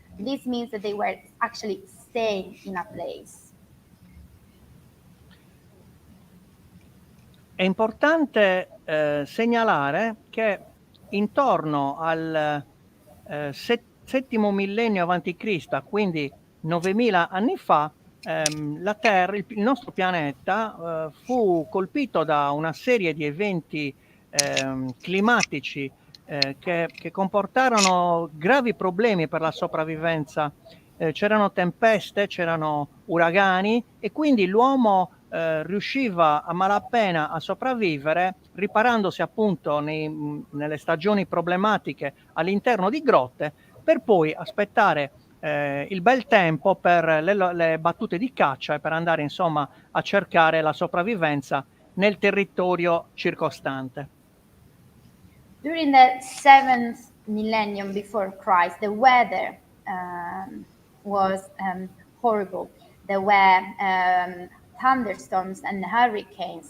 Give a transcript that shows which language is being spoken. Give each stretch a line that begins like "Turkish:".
English: This means that they were actually staying in a place.
Italian: È importante segnalare che intorno al settimo millennio avanti Cristo, quindi 9000 anni fa, la Terra, il nostro pianeta, fu colpito da una serie di eventi climatici che comportarono gravi problemi per la sopravvivenza. C'erano tempeste, c'erano uragani, e quindi l'uomo riusciva a malapena a sopravvivere riparandosi appunto nelle stagioni problematiche all'interno di grotte, per poi aspettare il bel tempo per le battute di caccia e per andare insomma a cercare la sopravvivenza nel territorio circostante.
English: During the 7th millennium before Christ, the weather was horrible. There were thunderstorms and hurricanes.